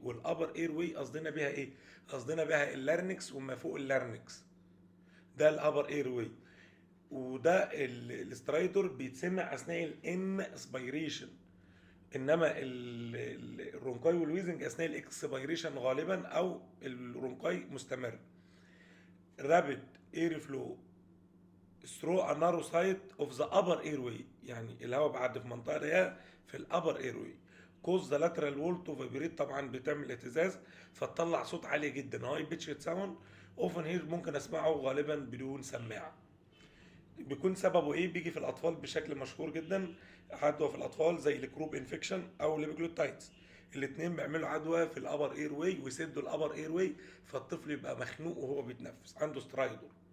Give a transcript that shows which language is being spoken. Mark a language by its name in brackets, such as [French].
[Arabic] والابر اير واي قصدنا بيها ايه؟ قصدنا بيها اللارنكس وما فوق اللارنكس، ده الابر اير واي. وده السترايدور بيتسمع اثناء الان اسبيريشن، انما الرونكاي والويزنج اثناء الاكسبيريشن غالبا، او الرونكاي مستمر. [English] rapid airflow through a narrow side of the upper airway، [Arabic] يعني الهواء بعد في منطقه ضيقه في الابر [English] airway. cause the lateral wall to vibrate، [Arabic] طبعا بتعمل اهتزاز فتطلع صوت عالي جدا [English] high pitched sound often here، [Arabic] ممكن اسمعه غالبا بدون سماعه. بيكون سببه ايه؟ بيجي في الاطفال بشكل مشهور جدا، عدوى في الاطفال زي الكروب انفكشن او الليبيجلوتايتس، الاثنين بيعملوا عدوى في الابر اير واي ويسدوا الابر اير واي، فالطفل يبقى مخنوق وهو بيتنفس عنده سترايدور.